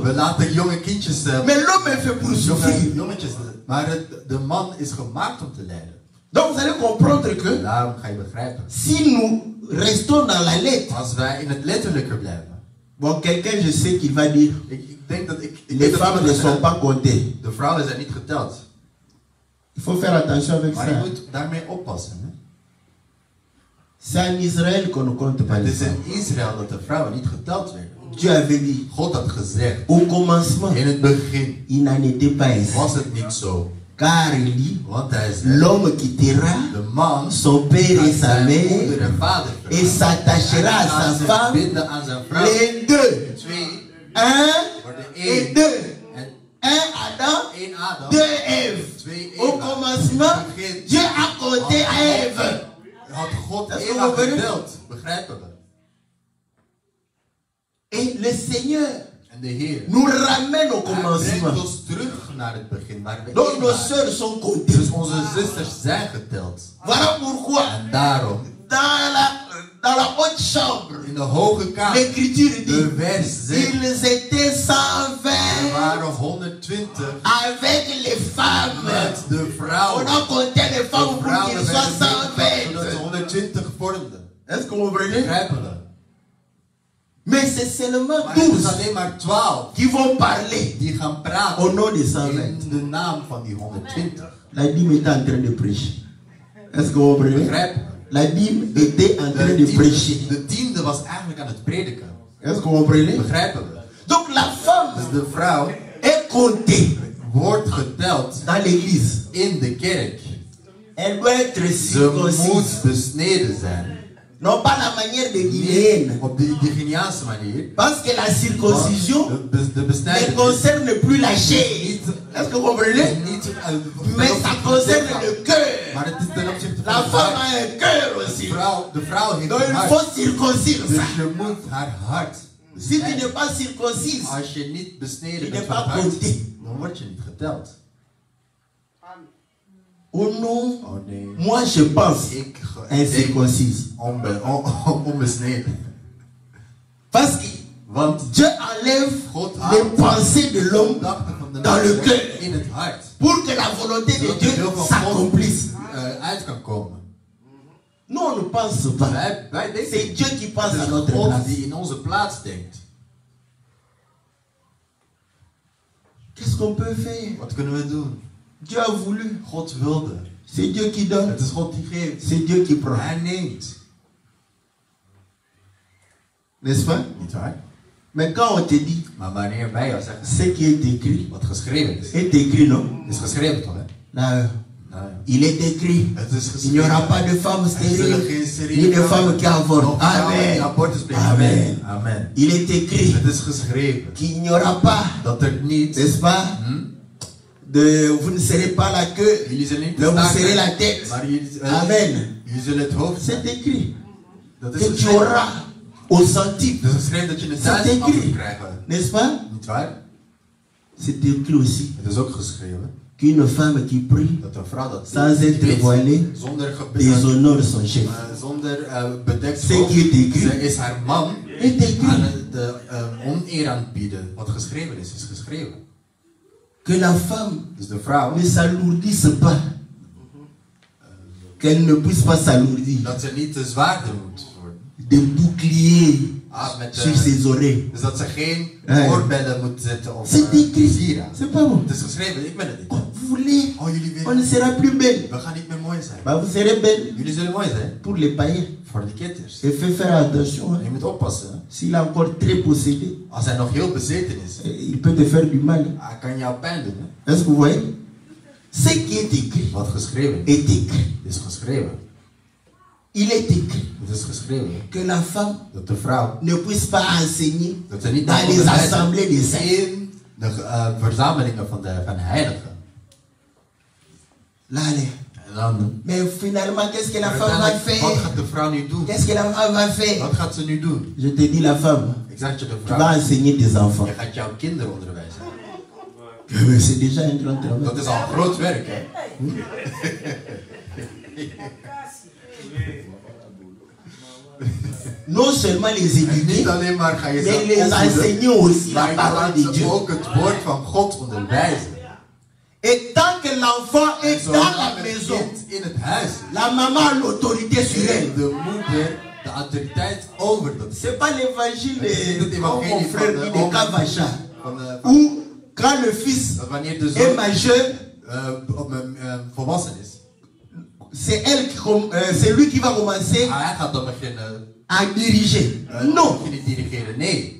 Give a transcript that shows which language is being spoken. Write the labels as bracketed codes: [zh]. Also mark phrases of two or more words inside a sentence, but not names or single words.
[nl] We laten jonge kindjes, [fr] Mais l'homme est fait pour souffrir. [nl] jongetjes, maar de man is gemaakt om te lijden. [fr] Donc vous allez comprendre que [nl] Daarom ga je begrijpen. [fr] si nous restons dans la lettre, [nl] Als wij in het letterlijke blijven. [fr] bon, quelqu'un, je sais qu'il va dire, [nl] Ik denk dat [fr] les femmes ne sont pas comptées. [nl] De vrouwen zijn niet geteld. [fr] Il faut faire attention avec [nl] Maar je [fr] ça. [nl] moet daarmee oppassen. Hè? [fr] C'est en Israël qu'on ne compte pas [nl] Het [fr] les [nl] is [fr] femmes. [nl] in Israël dat de vrouwen niet geteld werden. [fr] Dieu avait dit, [nl] God had gezegd, [fr] au commencement, [nl] in het begin [fr] il n'en était pas ainsi. [nl] was het niet zo. [fr] Car il dit, [nl] Want hij zei, [fr] l'homme quittera [nl] de man [fr] son père et sa [nl] zijn [fr] mère [nl] moeder en vader [fr] et s'attachera à sa femme. [nl] binden aan zijn vrouw. [fr] Les deux, [nl] Twee [fr] un [nl] worden [fr] et [nl] één. [fr] deux. [nl] En [fr] Un Adam, [nl] één Adam. [fr] deux Ève. [nl] Twee [fr] Au [nl] Eva. [fr] commencement, [nl] Begin. [fr] Dieu a compté à Ève. [nl] Had God Dat is Eva gewoon gedeeld. Begrijpen we? [fr] Et le Seigneur [nl] En de Heer. [fr] nous ramène au [nl] Hij [fr] commencement. [nl] brengt ons terug naar het begin. Waar we [fr] Donc [nl] één [fr] nos [nl] waren. [fr] sœurs sont comptées. [nl] Dus onze zusters zijn geteld. [fr] Voilà pourquoi, [nl] En daarom, [fr] dans la haute chambre, [nl] in de hoge kamer, [fr] l'Écriture [nl] de [fr] dit, [nl] vers zegt, [fr] ils étaient 120 [nl] er waren 120 [fr] avec les femmes. [nl] met de [fr] On [nl] vrouwen. [fr] a compté les [nl] De [fr] femmes pour [nl] vrouwen [fr] qu'ils [nl] werden [fr] soient [nl] meegepakt, zodat ze [fr] 120. [nl] 120 vormden. [fr] Est-ce que vous comprenez? [nl] Begrijpen we? [fr] Mais c'est seulement [nl] Maar het is [fr] 12 [nl] alleen maar 12 [fr] qui vont parler [nl] die gaan praten [fr] au nom des 120. [nl] in de naam van die 120. [fr] La dîme était en train de prêcher. Est-ce que vous comprenez? [nl] Begrijpen we? [fr] La dîme était en train de prêcher. [nl] De tiende was eigenlijk aan het prediken. [fr] Est-ce que vous comprenez? [nl] Begrijpen we? [fr] Donc la femme [nl] Dus de vrouw [fr] est comptée [nl] wordt geteld [fr] dans l'église. [nl] in de kerk. [fr] Elle doit être [nl] Ze [fr] circoncise. [nl] moet besneden zijn. [fr] Non pas la manière de guinéenne. [nl] Op de Guineaanse manier. [fr] Parce que la circoncision [nl] De [fr] ne [nl] besnijdenis [fr] concerne plus la chair. Est-ce que vous comprenez? [nl] niet [fr] Mais ça concerne le cœur. [nl] Maar het is ten opzichte van [fr] La [nl] het [fr] femme [nl] hart. [fr] a un cœur aussi. [nl] De vrouw heeft [fr] Donc [nl] een [fr] il [nl] hart. [fr] faut circoncire [nl] Dus [fr] ça. [nl] je moet haar hart [fr] Si tu [nl] besnijden. [fr] n'es pas circoncise, [nl] Als je niet besneden [fr] tu [nl] bent [fr] n'es [nl] van [fr] pas [nl] het hart, [fr] compté. [nl] dan word je niet geteld. [fr] Oh non, [nl] Oh nee. [fr] moi je pense [nl] Ik [fr] incirconcise. [nl] onbesneden. [fr] Parce que [nl] Want [fr] Dieu enlève [nl] God [fr] les [nl] haalt [fr] pensées de l'homme [nl] gedachten van de [fr] dans le [nl] mens [fr] cœur. [nl] in het hart. [fr] pour que la volonté de [nl] Zodat de wil [fr] Dieu [nl] van God [fr] s'accomplisse. [nl] uit kan komen. [fr] Nous, on ne pense pas. [nl] Wij denken, [fr] C'est Dieu qui pense [nl] het [fr] à [nl] is [fr] notre [nl] God [fr] place. [nl] die in onze plaats denkt. [fr] Qu'est-ce qu'on peut faire? [nl] Wat kunnen we doen? [fr] Dieu a voulu. [nl] God wilde. [fr] C'est Dieu qui donne. [nl] Het is God die geeft. [fr] C'est Dieu qui prend. [nl] Hij neemt. [fr] N'est-ce pas? [nl] Niet waar? [fr] Mais quand on te dit [nl] Maar wanneer wij jou zeggen, [fr] ce qui est écrit, [nl] wat geschreven [fr] est écrit, non? [nl] is geschreven toch, hè? [fr] Là, [nl] Nou ja. [fr] il est écrit. [nl] Het is [fr] Il n'y [nl] geschreven. [fr] aura pas de femme [nl] Er zullen [fr] stérile, [nl] geen [fr] ni [nl] steriele [fr] de femme qui avorte. [nl] nog vrouwen die [fr] Amen. [nl] abortus plegen. Amen. Amen. [fr] Il est écrit [nl] Het is geschreven [fr] qu'il n'y aura pas, [nl] dat er niet, [fr] n'est-ce pas? Vous ne serez pas la queue, [nl] jullie zullen niet [fr] mais vous [nl] staken, [fr] serez la tête. [nl] maar jullie, [fr] Amen. [nl] jullie zullen het hoofd zijn. [fr] C'est écrit. [nl] Dat is [fr] Que tu [nl] geschreven. [fr] auras au centime. [nl] Het is geschreven dat je het [fr] C'est [nl] thuis af [fr] écrit. [nl] moet krijgen. [fr] N'est-ce pas? [nl] Niet waar? [fr] C'est écrit aussi [nl] Het is ook geschreven [fr] qu'une femme qui prie [nl] dat een vrouw dat [fr] sans être [nl] weet, [fr] voilée [nl] zonder [fr] déshonore son chef. [nl] zonder bedekt [fr] Ce qui est écrit [nl] ze is haar man [fr] est écrit. [nl] aan de oneer aan het bieden. Wat geschreven is geschreven. [fr] Que la femme [nl] Dus de vrouw, [fr] ne s'alourdisse pas. Qu'elle ne puisse pas s'alourdir. [nl] dat ze niet te zwaarder moet worden. [fr] De bouclier [nl] Met [fr] sur ses oreilles. [nl] dus dat ze geen Ja. oorbellen moet zetten of [fr] C'est écrit. sieraden. C'est pas bon. [nl] Het is geschreven, ik ben het niet. [fr] Oh, vous voulez, [nl] Oh, jullie [fr] on ne [nl] willen, [fr] sera plus belle. [nl] we gaan niet meer mooi zijn. [fr] Bah, vous serez belle [nl] Jullie zullen mooi zijn [fr] pour les païens. [nl] voor de kitters. [fr] Et faites faire attention. [nl] Je [fr] Hein. [nl] moet oppassen. Hè. [fr] S'il est encore très possédé, [nl] Als hij nog heel bezeten is, [fr] il peut te faire du mal. [nl] hij kan jou pijn doen. Hè. [fr] Est-ce que vous voyez? Ce qui est écrit [nl] Wat geschreven [fr] est écrit. [nl] is geschreven. [fr] Il est écrit [nl] Het is geschreven [fr] que la femme [nl] dat de vrouw [fr] ne puisse pas enseigner [nl] dat ze niet [fr] dans [nl] mag [fr] les [nl] onderwijzen [fr] assemblées des saints. [nl] in de verzamelingen van heiligen. [fr] Là, allez. [nl] En dan, [fr] Mais finalement, qu'est-ce que la [nl] maar [fr] femme va [nl] uiteindelijk, wat [fr] faire? [nl] gaat de vrouw nu doen? [fr] Qu'est-ce que la femme va faire? [nl] Wat gaat ze nu doen? [fr] Je te dis, la femme, [nl] Ik zeg je de [fr] tu vas [nl] vrouw, [fr] enseigner tes enfants. [nl] je gaat jouw kinderen onderwijzen. [fr] Mais c'est déjà un grand travail. [nl] Dat is al groot werk, hè? [fr] Non seulement les [nl] En [fr] éduquer, [nl] niet alleen maar ga je [fr] mais [nl] ze [fr] les [nl] opvoeden, [fr] enseigner aussi la [nl] maar je [fr] parole de [nl] gaat [fr] Dieu. [nl] ze ook het woord van God onderwijzen. [fr] Et tant que l'enfant [nl] En [fr] est dans [nl] zolang [fr] la [nl] het [fr] maison, [nl] kind in het huis is, [fr] la maman a l'autorité sur [nl] heeft [fr] elle. [nl] de moeder de autoriteit over dat kind. [fr] C'est pas l'évangile [nl] Het [fr] de [nl] evangelie [fr] mon frère [nl] van [fr] dit [nl] de de oom- Kavacha, van, [fr] où quand le fils [nl] dat wanneer de [fr] est [nl] zoon [fr] majeur, [nl] volwassen is, [fr] c'est lui qui va commencer [nl] hij gaat dan beginnen [fr] à diriger. Non, [nl] beginnen dirigeren. Nee,